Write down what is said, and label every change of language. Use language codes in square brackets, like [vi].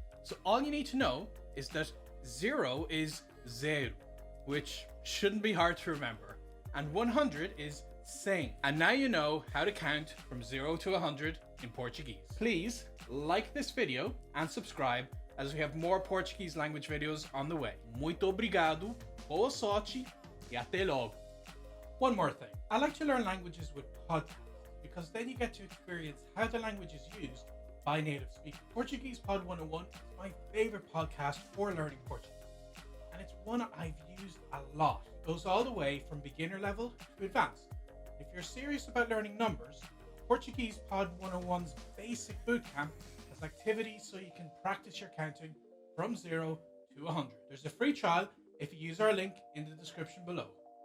[en] So all you need to know is that 0 is zero, which shouldn't be hard to remember, and 100 is cem. And now you know how to count from 0 to 100 in Portuguese. Please like this video and subscribe, as we have more Portuguese language videos on the way. [pt] Muito obrigado, boa sorte, e até logo. [en] One more thing. I like to learn languages with podcasts, because then you get to experience how the language is used by native speakers. Portuguese Pod 101 is my favorite podcast for learning Portuguese, and it's one I've used a lot. It goes all the way from beginner level to advanced. If you're serious about learning numbers, Portuguese Pod 101's basic bootcamp has activities so you can practice your counting from 0 to 100. There's a free trial if you use our link in the description below.